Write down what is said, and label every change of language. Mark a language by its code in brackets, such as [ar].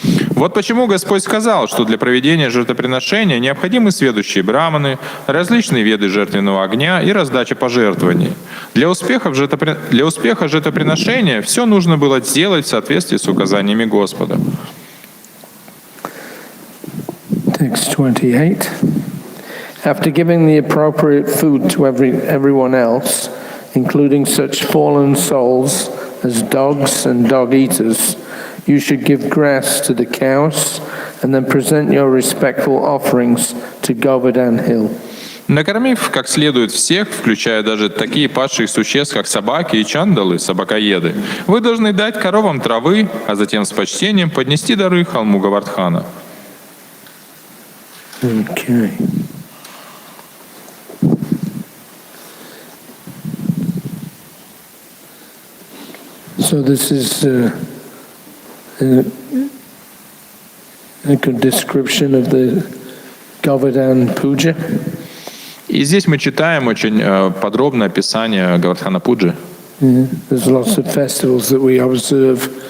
[ru] Вот почему Господь сказал, что для проведения жертвоприношения необходимы сведущие браманы, различные виды жертвенного огня и раздача пожертвований. Для успеха жертвоприношения все нужно было сделать в соответствии с указаниями Господа. [en] Text 28. After giving the appropriate food to everyone else, including such fallen souls as dogs and dog-eaters, you should give grass to the cows and then present your respectful offerings to Govardhan Hill. [ru] Накормив как следует всех, включая даже такие падшие существ, как собаки и чандалы, собакоеды, вы должны дать коровам травы, а затем с почтением поднести дары холму Гавардхана. [en] Okay. So this is a good description of the Govardhan Puja. [ru] И здесь мы читаем очень подробное описание Гавардхана Пуджи. [en] There's lots of festivals that we observe